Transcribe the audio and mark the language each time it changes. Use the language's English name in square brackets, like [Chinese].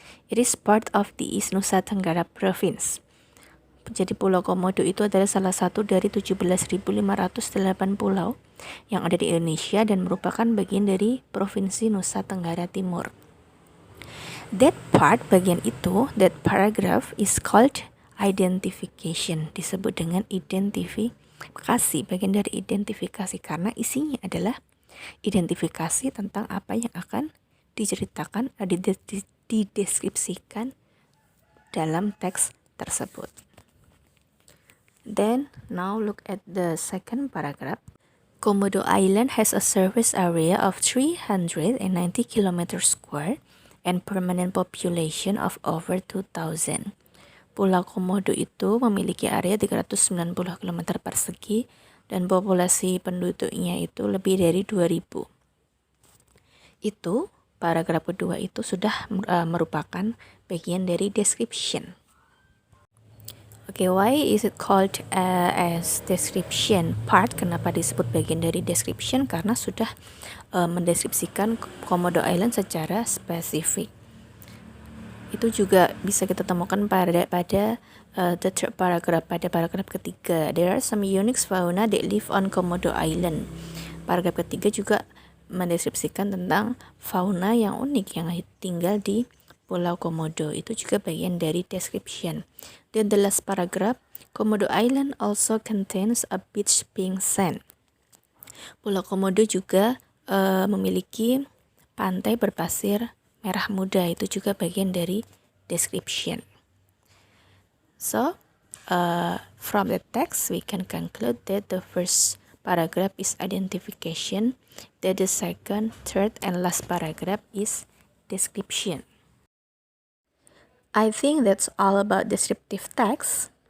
[English] It is part of the East Nusa Tenggara Province. [Indonesian] Jadi Pulau Komodo itu adalah salah satu dari 17.508 pulau yang ada di Indonesia dan merupakan bagian dari Provinsi Nusa Tenggara Timur. [English] That part, [Indonesian] bagian itu, [English] that paragraph is called identification. [Indonesian] Disebut dengan identifikasi, bagian dari identifikasi karena isinya adalah identifikasi tentang apa yang akan diceritakan, dideskripsikan dalam teks tersebut. [English] Then, now look at the second paragraph. Komodo Island has a surface area of 390 km² and permanent population of over 2,000. [Indonesian] Pulau Komodo itu memiliki area 390 km persegi dan populasi penduduknya itu lebih dari 2.000. itu paragraf kedua itu sudah merupakan bagian dari description. [English] Oke, why is it called as description part? [Indonesian] Kenapa disebut bagian dari description? Karena sudah mendeskripsikan Komodo Island secara spesifik. Itu juga bisa kita temukan pada [English] the third paragraph, [Indonesian] pada paragraf ketiga. [English] There are some unique fauna that live on Komodo Island. [Indonesian] Paragraf ketiga juga mendeskripsikan tentang fauna yang unik yang tinggal di Pulau Komodo. Itu juga bagian dari description. [English] Then the last paragraph, Komodo Island also contains a beach pink sand. [Indonesian] Pulau Komodo juga memiliki pantai berpasir merah muda. Itu juga bagian dari description. [English] So, from the text we can conclude that the first paragraph is identification, that the second, third, and last paragraph is description. I think that's all about descriptive text.